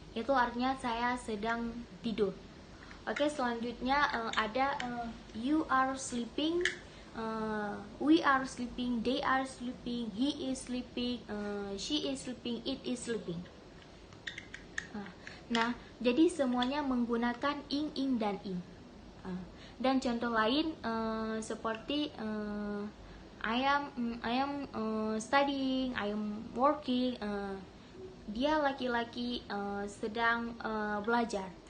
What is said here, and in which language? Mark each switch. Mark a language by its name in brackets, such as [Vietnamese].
[Indonesian] Itu artinya saya sedang tidur. [English] Selanjutnya ada you are sleeping, we are sleeping, they are sleeping, he is sleeping, she is sleeping, it is sleeping. [Indonesian] Nah, jadi semuanya menggunakan ing, dan ing. Dan contoh lain seperti [English] I am studying, I am working. [Indonesian] Dia laki-laki sedang belajar.